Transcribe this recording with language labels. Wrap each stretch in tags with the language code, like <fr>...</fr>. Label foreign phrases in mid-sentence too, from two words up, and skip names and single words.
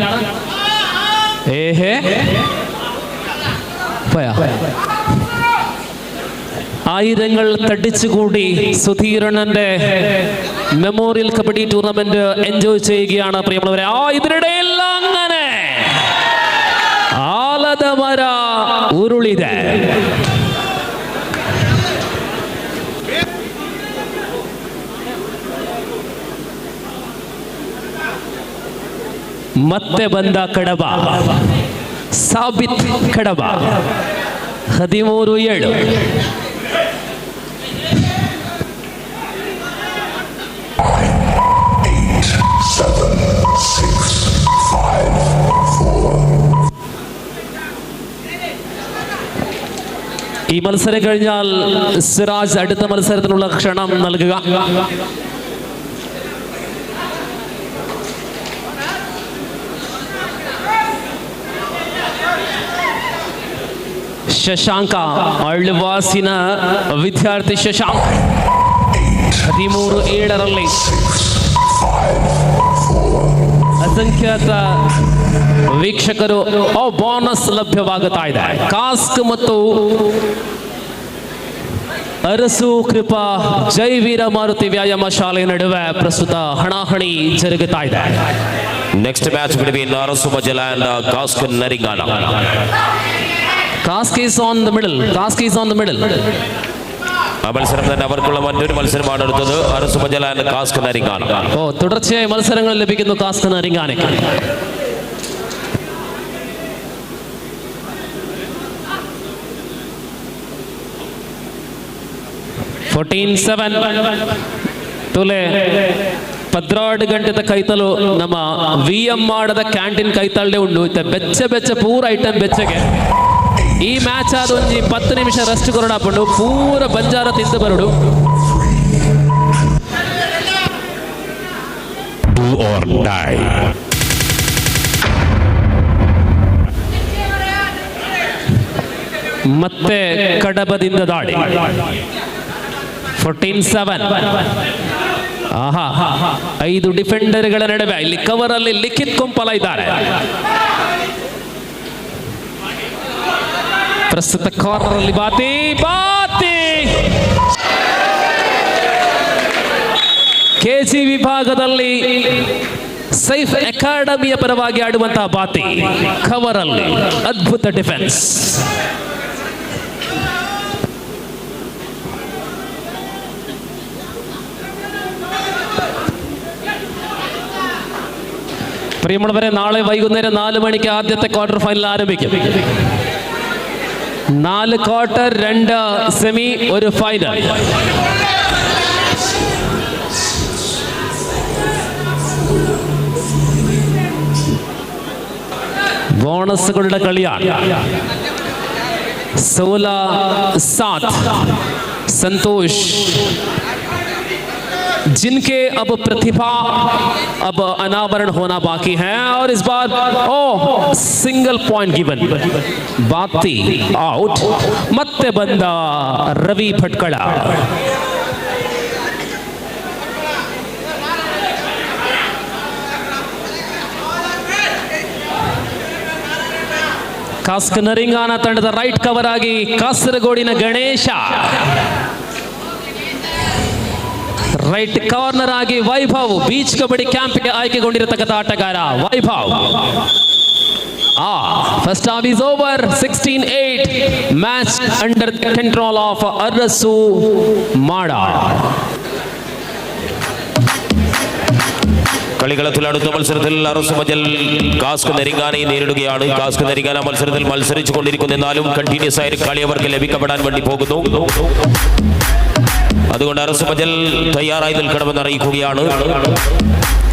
<ml>ആയിരങ്ങൾ തടിച്ചുകൂടി സുധീരണന്റെ മെമ്മോറിയൽ കബഡി ടൂർണമെന്റ് എൻജോയ് ചെയ്യുകയാണ് പ്രിയമുള്ളവരെ. ഇതിനിടയിൽ അങ്ങനെ ആലതമര ഉരുളിത</ml> <kn>ಮತ್ತೆ ಬಂದ ಕಡಬ ಸಾಬಿತ್ ಕಡಬ</kn> <ml>13-7. ഈ മത്സരം കഴിഞ്ഞാൽ സിറാജ് അടുത്ത മത്സരത്തിനുള്ള ക്ഷണം നൽകുക.</ml> <kn>ಶಶಾಂಕ ಅಳ್ವಾಸಿನ ವಿದ್ಯಾರ್ಥಿ ಶಶಾಂಕ್ 13-7 ಅಸಂಖ್ಯಾತ ವೀಕ್ಷಕರು ಬೋನಸ್ ಲಭ್ಯವಾಗುತ್ತಾ ಇದೆ. ಕಾಸ್ಕ್ ಮತ್ತು ಅರಸು ಕೃಪಾ ಜೈವೀರ ಮಾರುತಿ ವ್ಯಾಯಾಮ ಶಾಲೆ ನಡುವೆ ಪ್ರಸ್ತುತ ಹಣಾಹಣಿ ಜರುಗುತ್ತಾ ಇದೆ.</kn> <en>Next match between Arasu Majala and Kask Naringana. Kask is on the middle. Kask is on the middle.</en> <ml>ആ മത്സരം തന്നെ അവർക്കുള്ള മറ്റൊരു മത്സരമാണ് അടുത്തത്. അരസു മജല ആൻഡ് കാസ്ക് നരിങ്ങാന. തുടർച്ചയായി മത്സരങ്ങൾ ലഭിക്കുന്നു കാസ്ക് നരിങ്ങാനയ്ക്ക്.</ml> <tcy>14-7 ತುಲೆ 12 ಗಂಟೆದ ಕೈತಲು ನಮ್ಮ VM ಮಾಡದ ಕ್ಯಾಂಟೀನ್ ಕೈತಲ್ಡೆ ಉಂಡು ಬೆಚ್ಚ ಬೆಚ್ಚ ಪೂರ ಐಟಮ್ ಬೆಚ್ಚಗೆ ಈ ಮ್ಯಾಚ್ ಆದ ಒಂಜಿ 10 ನಿಮಿಷ ರೆಸ್ಟ್ ಕೊರಡಾಪುಂಡು ಪೂರ ಬಂಜಾರ ತಿಂದು ಬರಡು.</tcy> <en>Do or die.</en> <kn>ಮತ್ತೆ ಕಡಬದಿಂದ ದಾಳಿ 14-7. ಆಹಾ 5 ಡಿಫೆಂಡರ್ಗಳ ನಡುವೆ ಇಲ್ಲಿ ಕವರ್ ಅಲ್ಲಿ ಲಿಖಿತ್ ಕೊಂಪಲ ಇದ್ದಾರೆ. ಪ್ರಸ್ತುತ ಕಾರ್ನರ್ ಅಲ್ಲಿ ಬಾತಿ ಕೆಜಿ ವಿಭಾಗದಲ್ಲಿ ಸೈಫ್ ಅಕಾಡೆಮಿಯ ಪರವಾಗಿ ಆಡುವಂತಹ ಬಾತಿ ಕವರ್ ಅಲ್ಲಿ ಅದ್ಭುತ ಡಿಫೆನ್ಸ್.</kn> <ml>പ്രിയമുള്ളവരെ, നാളെ വൈകുന്നേരം 4 മണിക്ക് ആദ്യത്തെ ക്വാർട്ടർ ഫൈനൽ ആരംഭിക്കും. 4 ക്വാർട്ടർ, 2 സെമി, 1 ഫൈനൽ. ബോണസുകളുടെ കളിയാണ്.</ml> <hi>16-7 संतोष, जिनके अब प्रतिभा अब अनावरण होना बाकी है और इस बार</hi> <en>single point given.</en> <hi>बाती आउट.</hi> <kn>ಮತ್ತೆ ಬಂದ ರವಿ ಭಟ್ಕಳ. ಕಾಸ್ಕ್ ನರಿಂಗಾನ ತಂಡದ</kn> <en>right cover</en> <kn>ಆಗಿ ಕಾಸರಗೋಡಿನ ಗಣೇಶ,</kn> <en>right corner</en> <kn>ಆಗಿ ವೈಭವ್,</kn> <en>beach kabaddi</en> <kn>ಕ್ಯಾಂಪ್ಗೆ ಆಯ್ಕೆಗೊಂಡಿರತಕ್ಕಂಥ ಆಟಗಾರ ವೈಭವ್.</kn> <en>first half is over. 16-8 match under control of ಅರಸು ಮಾಡ.</en> <ml>കളികളത്തിൽ അടുത്ത മത്സരത്തിൽ അറസു മജൽ കാസ്ക് നെരിങ്ങാനയെ നേരിടുകയാണ്. കാസ്ക് നെരിങ്ങാന മത്സരത്തിൽ മത്സരിച്ചു കൊണ്ടിരിക്കുന്ന, എന്നാലും കണ്ടിന്യൂസ് ആയ കളി അവർക്ക് ലഭിക്കപ്പെടാൻ വേണ്ടി പോകുന്നു. അതുകൊണ്ട് അറസു മജൽ തയ്യാറായി നിൽക്കണമെന്ന് അറിയിക്കുകയാണ്.</ml>